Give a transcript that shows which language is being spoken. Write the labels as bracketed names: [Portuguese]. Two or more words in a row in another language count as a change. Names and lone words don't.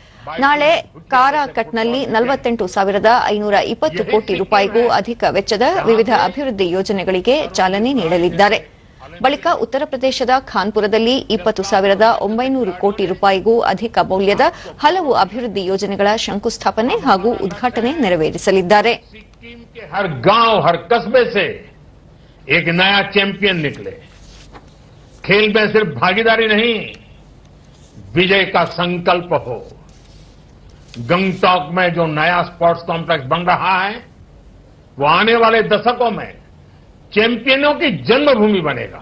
[Kannada] ನಾಳೆ ಕಾರಾಕಟ್ನಲ್ಲಿ 48,520 ಕೋಟಿ ರೂಪಾಯಿಗೂ ಅಧಿಕ ವೆಚ್ಚದ ವಿವಿಧ ಅಭಿವೃದ್ಧಿ ಯೋಜನೆಗಳಿಗೆ ಚಾಲನೆ ನೀಡಲಿದ್ದಾರೆ. ಬಳಿಕ ಉತ್ತರ ಪ್ರದೇಶದ ಖಾನ್ಪುರದಲ್ಲಿ 20,900 ಕೋಟಿ ರೂಪಾಯಿಗೂ ಅಧಿಕ ಮೌಲ್ಯದ ಹಲವು ಅಭಿವೃದ್ಧಿ ಯೋಜನೆಗಳ ಶಂಕುಸ್ಥಾಪನೆ ಹಾಗೂ ಉದ್ಘಾಟನೆ ನೆರವೇರಿಸಲಿದ್ದಾರೆ. [Hindi] सिक्किम के हर गांव, हर कस्बे से एक नया चैंपियन निकले. खेल में सिर्फ भागीदारी नहीं, विजय का संकल्प हो. गंगटॉक में जो नया [English] sports complex [Hindi] बन रहा है, वो आने वाले दशकों में चैंपियनों की जन्मभूमि बनेगा.